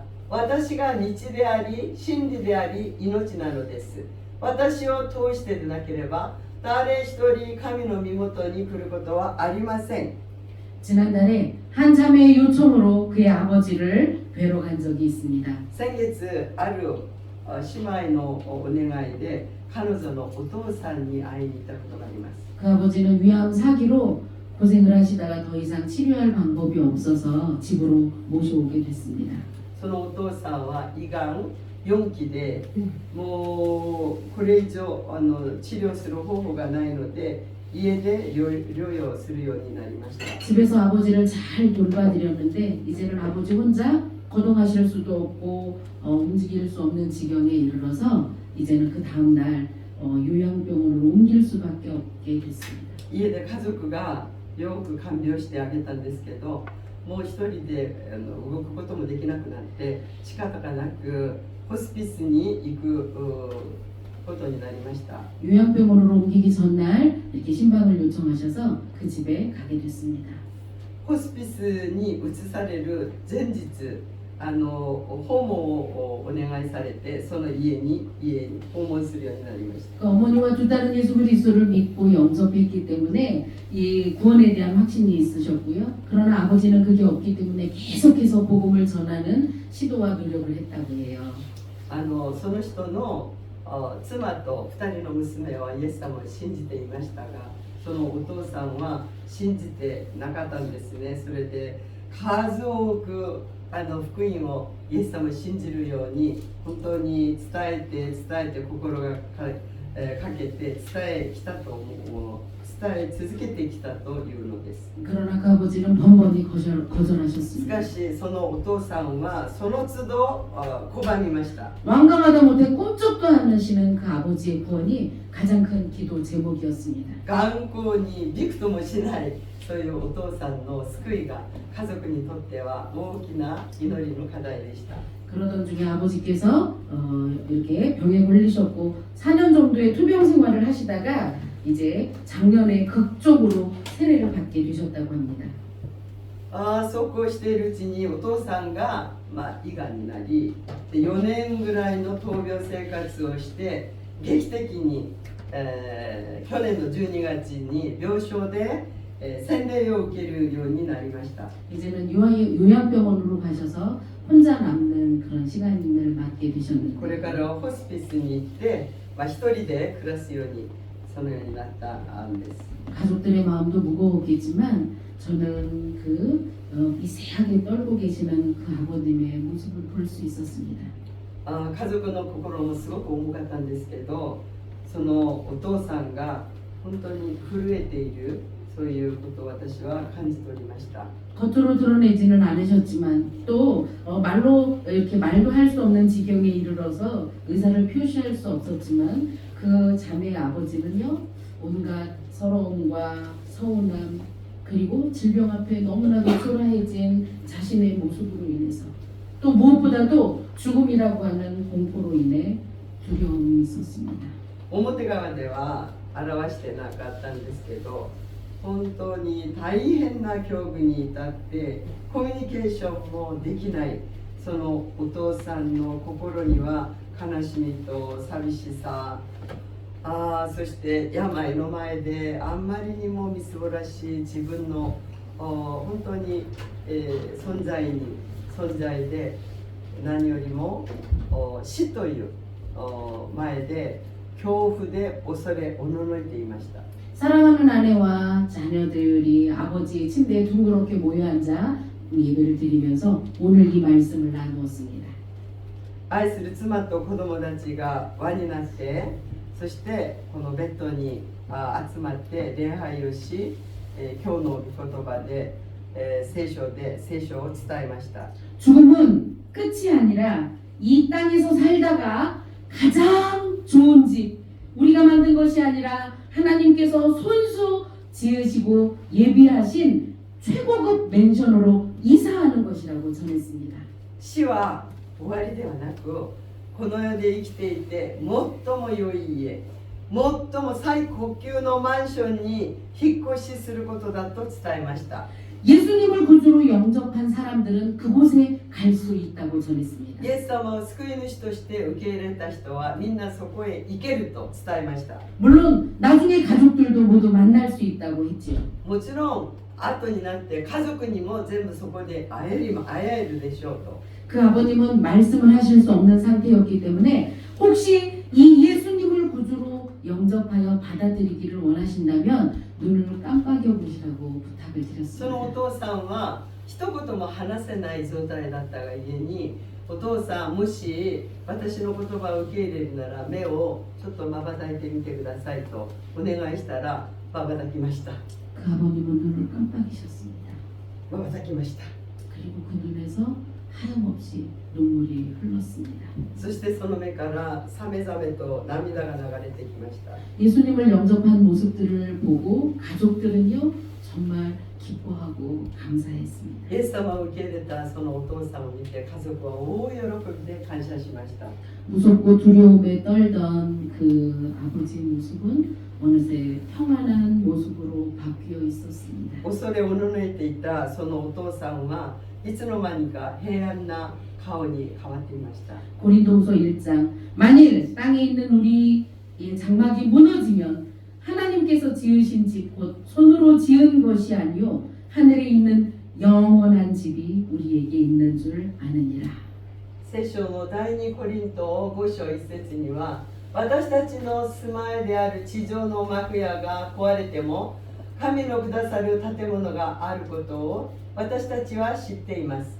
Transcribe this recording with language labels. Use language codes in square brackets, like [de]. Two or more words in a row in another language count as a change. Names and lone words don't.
[ja] 私が道であり、真理であり、命なのです。私を通してでなければ、誰一人神の身元に来ることはありません。 [ko] 지난달에 한 자매의 요청으로 그의 아버지를 뵈러 간 적이 있습니다. [ja] 先月ある姉妹のお願いで彼女のお父さんに会いに行ったことがあります。 [ko] 그 아버지는 위암 사기로 고생을 하시다가 더 이상 치료할 방법이 없어서 집으로 모셔오게 됐습니다. [ja] そのお父さんは胃がん4期で、もうこれ以上治療する方法がないので家で療養するようになりました。 [ko] 집에서 아버지를 잘 돌봐드렸는데 이제는 아버지 혼자 거동하실 수도 없고 움직일 수 없는 지경에 이르러서 이제는 그 다음 날 요양병원으로 옮길 수밖에 없게 됐습니다. [ja] 家で家族がよく看病してあげたんですけど、もう一人で動くこともできなくなって仕方がなくホスピスに行くことになりました。 [ko] 요양병원으로 옮기기 전날 이렇게 신방을 요청하셔서 그 집에 가게 됐습니다. [ja] ホスピスに移される前日訪問をお願いされて、その家に訪問するようになりました。 [ko] 그 어머니와 두 딸은 예수 그리스도를 믿고 영접했기 때문에 이 구원에 대한 확신이 있으셨고요. 그러나 아버지는 그게 없기 때문에 계속해서 복음을 전하는 시도와 노력을 했다고 해요. [ja] その人の妻と2人の娘はイエス様を信じていましたが、そのお父さんは信じてなかったんですね。それで数多く福音をイエス様を信じるように本当に伝えて心がかけて伝え続けてきたというのです。 [ko] 그러나 그 아버지는 번번이 거절하셨습니다. [ja] しかしそのお父さんはその都度拒みました。 [ko] 완강하다 못해 꿈쩍도 않으시는 그 아버지의 구원이 가장 큰 기도 제목이었습니다. [ja] 頑固にびくともしないそういうお父さんの救いが家族にとっては大きな祈りの課題でした。 [ko] 그러던 중에 아버지께서 이렇게 병에 걸리셨고 4년 정도의 투병 생활을 하시다가 이제 작년에 극적으로 세례를 받게 되셨다고 합니다. [ja] そうこうしているうちにお父さんが、胃がんになり、4年ぐらいの闘病生活をして劇的に、去年の12月に病床で、洗礼を受けるようになりました。 [ko] 이제는 요양병원으로 가셔서 혼자 남는 그런 시간을 맞게 되셨는데 [ja] これからホスピスに行って、一人で暮らすようにそのようになったんです。 [ko] 가족들의 마음도 무거웠겠지만 저는 그 미세하게 떨고 계시는 그 아버님의 모습을 볼 수 있었습니다. [ja] 家族の心もすごく重かったんですけど、そのお父さんが本当に震えているそういうことを私は感じておりました。 [ko] 겉으로 드러내지는 않으셨지만 또 말로 이렇게 말도 할 수 없는 지경에 이르러서 의사를 표시할 수 없었지만 그 자매의 아버지는요 온갖 서러움과 서운함 그리고 질병 앞에 너무나도 초라해진 자신의 모습으로 인해서 또 무엇보다도 죽음이라고 하는 공포로 인해 두려움이 있었습니다. [ja] 表側では表してなかったんですけど、本当に大変な境遇に至ってコミュニケーションもできない、そのお父さんの心には悲しみと寂しさ、そして病の前であんまりにもみすぼらしい自分の本当に、存在で何よりも死という前で恐怖で恐れおののいていました。 [ko] 사랑하는 아내와 자녀들이 아버지의 침대에 둥그렇게 모여 앉아 예배를 드리면서 오늘 이 말씀을 나누었습니다. [ja] 愛する妻と子供たちが輪になって、そしてこのベッドに集まって礼拝をし、今日の御言葉で、聖書を伝えました。 [ko] 죽음은 끝이 아니라 이 땅에서 살다가 가장 좋은 집, 우리가 만든 것이 아니라 하나님께서 손수 지으시고 예비하신 최고급 맨션으로 이사하는 것이라고 전했습니다. [ja] 死は終わりではなく、この世で生きていて最も良い家、最も最高級のマンションに引っ越しすることだと伝えました。 [ko] 예수님을 구주로 영접한 사람들은 그곳에 갈 수 있다고 전했습니다. [ja] イエス様を救い主として受け入れた人はみんなそこへ行けると伝えました。 [ko] 물론 나중에 가족들도 모두 만날 수 있다고 했지요. [ja] もちろん後になって家族にも全部そこで会えるでしょうと。 [ko] 그 아버님은 말씀을 하실 수 없는 상태였기 때문에 혹시 이 예수님을 구주로 영접하여 받아들이기를 원하신다면 눈을 깜빡여 보시라고 부탁을 [ja] そのお [ko] 드렸습니다. [ja] 父さんは一言も話せない状態だったがゆえに、お父さんもし私の言葉を受け入れるなら目をちょっと瞬いてみてくださいとお願いしたら瞬きました。 [ko] 그 아버님은 눈을 깜빡이셨습니다. [ja] 瞬きました。 [ko] 그리고 그 눈에서 하염없이 눈물이 흘렀습니다. [ja] そしてその目からさめざめと涙が流れてきました。 [ko] 예수님을 영접한 모습들을 보고 가족들은요 정말 기뻐하고 감사했습니다. [ja] イエス様を受け入れたそのお父さんを見て家族は大喜びで感謝しました。 [ko] 무섭고 두려움에 떨던 그 아버지의 모습은 어느새 평안한 모습으로 바뀌어 있었습니다. [ja] 恐れおののいていたそのお父さんはいつの間にか平安な顔に変わっていました。 [ko] 고린도후서 1장 만일 땅에 있는 우리의 장막이 무너지면 하나님께서 지으신 집 곧 손으로 지은 것이 아니요 하늘에 있는 영원한 집이 우리에게 있는 줄 아느니라. [ja] 聖書の第2コリント5章1節には、私たちの住まいである地上の幕屋が壊れても神のくださる建物があることを私たちは知っています。